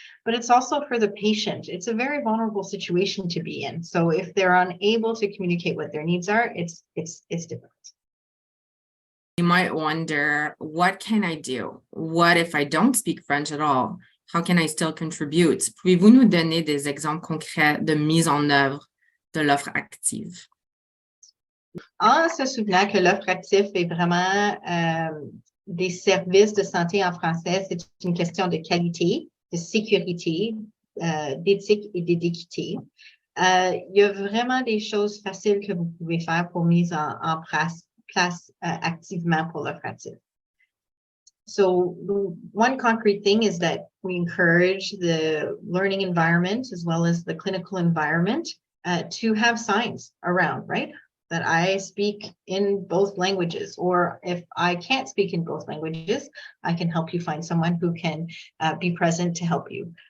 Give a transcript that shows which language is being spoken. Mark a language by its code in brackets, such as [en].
[en] But it's also for the patient. It's a very vulnerable situation to be in. So if they're unable to communicate what their needs are, it's difficult. You might wonder, what can I do? What if I don't speak French at all? How can I still contribute? [fr] Pouvez-vous nous donner des exemples concrets de mise en œuvre de l'offre active? En se souvenant que l'offre active est vraiment des services de santé en français, c'est une question de qualité, de sécurité, d'éthique et d'équité. Il y a vraiment des choses faciles que vous pouvez faire pour mise en place activement pour le pratique. [en] So one concrete thing is that we encourage the learning environment as well as the clinical environment to have signs around, right? That I speak in both languages, or if I can't speak in both languages, I can help you find someone who can be present to help you.